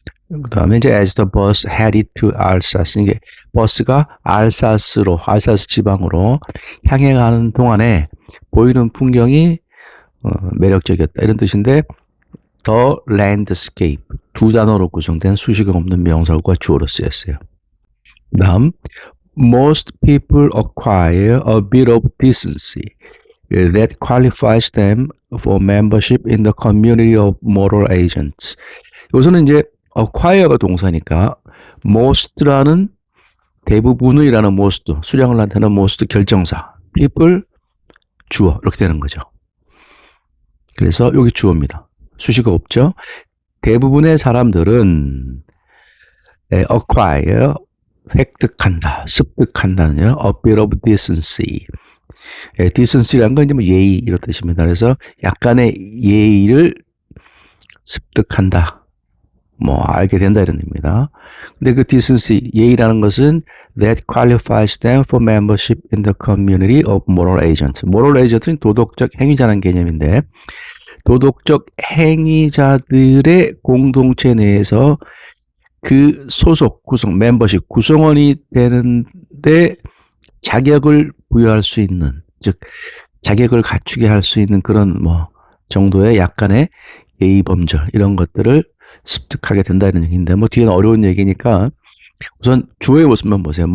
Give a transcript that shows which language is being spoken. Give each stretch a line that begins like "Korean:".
Korean: 그 다음에 이제
English: as the bus headed to Alsace,
Korean: 이게 버스가 알사스 지방으로 향해 가는 동안에 보이는 풍경이 매력적이었다 이런 뜻인데,
English: the landscape
Korean: 두 단어로 구성된 수식어 없는 명사구가 주어로 쓰였어요.
English: 다음, most people acquire a bit of decency that qualifies them for membership in the community of moral agents.
Korean: 여기서는 이제 acquire가 동사니까 most라는 대부분의라는 most, 수량을 나타내는 most 결정사, people 주어 이렇게 되는 거죠. 그래서 여기 주어입니다. 수식어 없죠. 대부분의 사람들은 acquire 획득한다, 습득한다는요.
English: a bit of decency.
Korean: decency라는 건 이제 예의 이런 뜻입니다. 그래서 약간의 예의를 습득한다, 알게 된다 이런 의미입니다. 근데 그
English: decency,
Korean: 예의라는 것은
English: that qualifies them for membership in the community of moral agents.
Korean: moral agent은 도덕적 행위자라는 개념인데, 도덕적 행위자들의 공동체 내에서 그 소속, 구성, 멤버십, 구성원이 되는데 자격을 부여할 수 있는, 즉 자격을 갖추게 할 수 있는 그런 정도의 약간의 예의 범절 이런 것들을 습득하게 된다 이런 얘기인데, 뒤에는 어려운 얘기니까 우선 주어의 모습만 보세요.